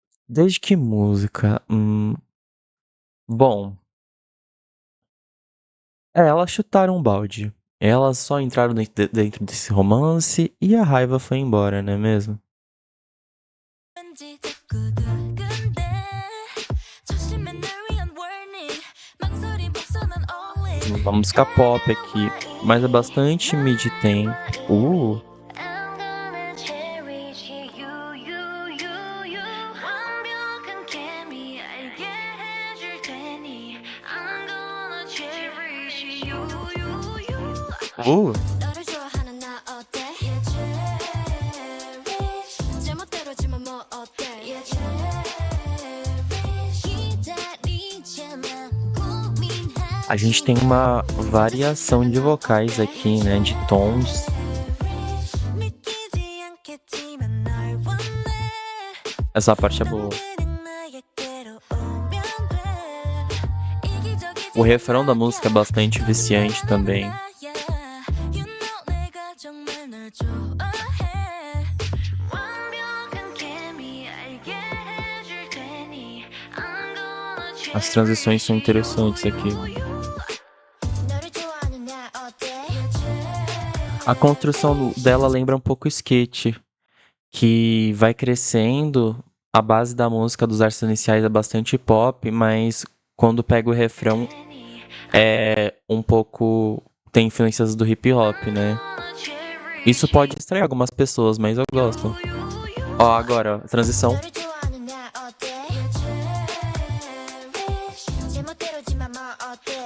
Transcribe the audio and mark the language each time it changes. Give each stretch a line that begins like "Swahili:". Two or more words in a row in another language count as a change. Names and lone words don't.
Portuguese: Desde que música? Bom, elas chutaram um balde. Elas só entraram dentro desse romance e a raiva foi embora, não é mesmo?
Korean: 왠지 자꾸 두근대 조심해 날 위한 warning 망설임 없어 난
English: all in
Portuguese: Uma música pop aqui, mas é bastante mid-tempo.
English: I'm gonna cherish you
Korean: 완벽한 케미 알게 해줄 테니
English: I'm gonna cherish you
Korean: 너를 좋아하는 나 어때?
English: Yeah, cherish
Korean: 제멋대로지만 뭐 어때?
English: Yeah, cherish
Korean: 기다리지만 고민하지
Portuguese: A gente tem uma variação de vocais aqui, né? De tons.
Korean: 믿기지 않겠지만 널 원해
Portuguese: Essa parte é boa.
Korean: 그냥 나에게로 오면 돼 이기적이지
Portuguese: O refrão da música é bastante viciante também.
English: You know
Korean: 내가 정말 널 좋아해 완벽한 케미 알게 해줄 테니
English: I'm gonna
Portuguese: As transições são interessantes aqui.
Korean: 너를 좋아하는 나 어때?
Portuguese: A construção dela lembra um pouco sketch, que vai crescendo. A base da música dos artes iniciais é bastante pop, mas quando pega o refrão é um pouco. Tem influências do hip hop, né? Isso pode distrair algumas pessoas, mas eu gosto. Ó, agora, a transição.
Korean: 너를 좋아하는 나 어때? 제멋대로지만 뭐 어때?